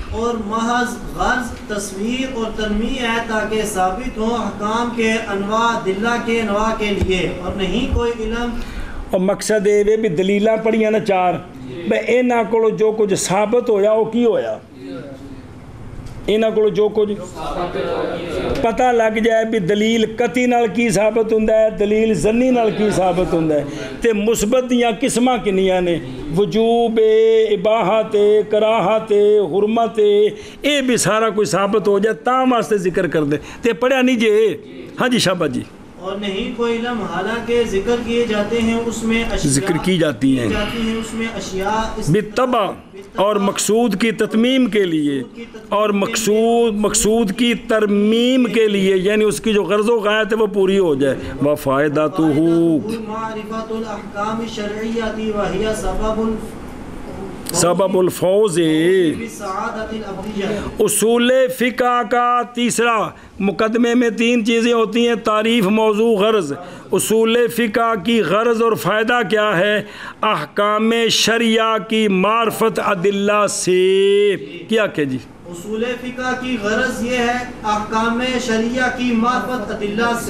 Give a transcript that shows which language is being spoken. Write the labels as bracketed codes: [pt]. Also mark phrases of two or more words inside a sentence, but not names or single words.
[ur] اور محض غرض تصویر اور تنمیہ ہے تاکہ ثابت ہوں احکام کے انواع دلہ کے انواع کے لیے اور نہیں کوئی علم [pa] اور مقصد یہ بھی دلیلاں پڑھیاں نا چار بھئی اینا کو جو کچھ ثابت ہویا وہ کی ہویا اینا کو جو کچھ پتہ لگ جائے بھی دلیل قطعی نال کی ثابت ہوندا ہے دلیل ظنی نال کی ثابت ہوندا ہے تے مثبت دیاں قسماں کنیاں نے وجوب اباحت کراہت حرمت اے بھی سارا کوئی ثابت ہو جائے تاں واسطے ذکر کر دے تے پڑھیا نہیں جے ہاں جی شابہ جی [ur] اور نہیں کوئی علم حالانکہ ذکر کیے جاتے ہیں اس میں اشیاء ذکر کی جاتی ہیں اس میں اشیاء بالتبع اور مقصود کی تتمیم کے لیے اور مقصود کی ترمیم کے لیے یعنی اس کی جو غرض و غایت ہے وہ پوری ہو جائے وفائدتہ [ar] معرفت الاحکام الشرعیہ وہی سبب سبب الفوز بالسعادة الأبدية. [ur] اصول فقہ کا تیسرا، مقدمے میں 3 چیزیں ہوتی ہیں: تعریف، موضوع، غرض. اصول فقہ کی غرض اور فائدہ کیا ہے؟ احکام شرعیہ کی معرفت ادلہ سے. کیا کہ جی اصول فقہ کی غرض یہ ہے احکام شرعیہ کی معرفت ادلہ سے.